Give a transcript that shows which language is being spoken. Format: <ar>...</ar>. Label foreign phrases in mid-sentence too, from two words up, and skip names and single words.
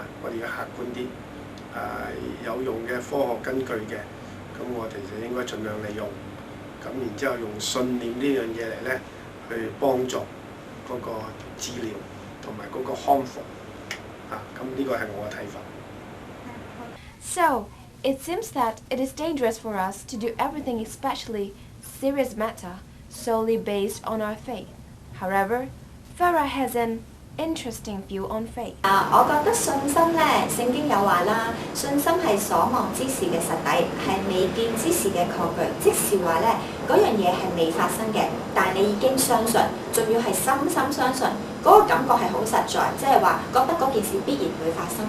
<yue>我哋要客觀啲，有用嘅科學根據嘅，咁我哋就應該盡量利用。咁然之後用信念呢樣嘢嚟咧，去幫助嗰個治療同埋嗰個康復。咁呢個係我嘅睇法。</yue> <en>So, it seems that it is dangerous for us to do everything, especially serious matter, solely based on our faith. However, Farah has an interesting view on faith.</en> <yue>我覺得信心咧，聖經有話啦，信心係所望之事嘅實底，係未見之事嘅確據。即是話咧， 嗰樣嘢係未發生嘅，但係你已經相信，仲要係深深相信，嗰個感覺係好實在，即係話覺得嗰件事必然會發生。</yue>